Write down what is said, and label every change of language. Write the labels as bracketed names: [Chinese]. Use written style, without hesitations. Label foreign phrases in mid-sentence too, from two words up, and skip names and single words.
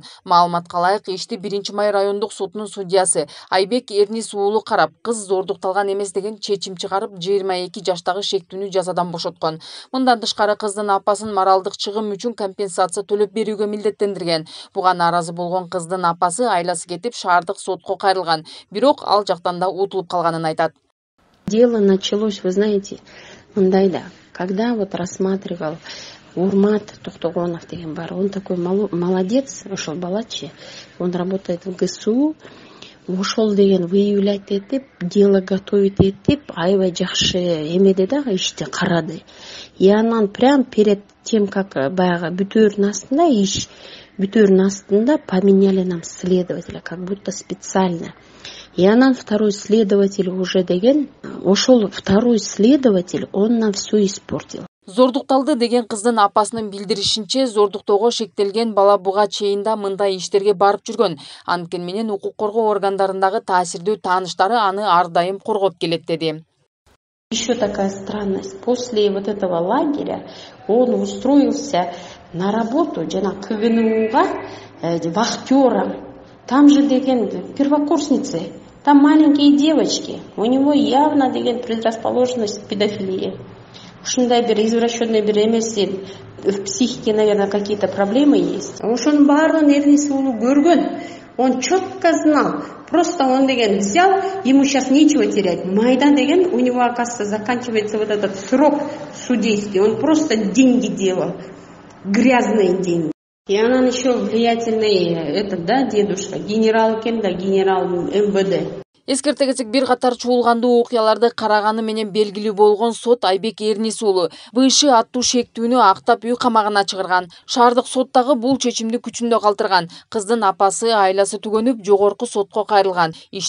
[Kyrgyz] Маалыматка ылайык, ишти 1-Май райондук сотунун судьясы Айбек Эрнис уулу карап, кыз зордукталган эмес деген чечим чыгарып, 22 жаштагы шектүүнү жазадан бошоткон. Мындан тышкары кыздын апасын моралдык чыгым үчүн компенсация төлөп берүүгө милдеттендирген. Буга нааразы болгон кыздын апасы айласы кетип шаардык сотко кайрылган. Бирок ал жактан да утулуп калганын айтат. [Russian] Дело началось, вы знаете, мындайда, когда вот рассматривал Урмат Тухтогонов [Kyrgyz] деген бар, [Russian] он такой молодец, ушел балачи, он работает в ГСУ, ушел деген выявлять этип, дело готовить этип, [Kyrgyz] аябай жакшы эмеде да ишти карады. [Russian] И анан прям перед тем, как [Kyrgyz] баягы бүтөөрүнүн астында иш, бүтөөрүнүн астында [Russian] поменяли нам следователя, как будто специально. И анан второй следователь уже деген, ушел второй следователь, он нам все испортил. [Kyrgyz] Зордукталды деген кыздын апасынын билдиришинче, зордуктоого шектелген бала буга чейин да мындай иштерге барып жүргөн. Анткени менен укук коргоо органдарындагы таасирдүү тааныштары аны ар дайым коргоп келет деди. [Russian] Еще такая странность. После вот этого лагеря он устроился на работу жана КГНУга вахтером. Там же деген первокурсницы, там маленькие девочки. У него явно деген предрасположенность к педофилии. [Kyrgyz] Ушундай бир извращенный бир эмеси, [Russian] в психике, наверное, какие-то проблемы есть. Ошонун баарын Эрнис уулу көргөн. Он четко знал. Просто он деген взял, ему сейчас нечего терять. Майдан деген, у него, оказывается, заканчивается вот этот срок судейский. Он просто деньги делал. Грязные деньги. И она еще влиятельный, этот, да, дедушка, генерал кем, да, генерал МВД. [Kyrgyz] Эскерте кетсек, бир катар чуулгандуу окуяларды караганы менен белгилүү болгон сот Айбек Эрнис уулу БШ аттуу шектүүнү актап үй камагына чыгарган. Шаардык сот дагы бул чечимди күчүндө калтырган. Кыздын апасы айласы түгөнүп, жогорку сотко кайрылган.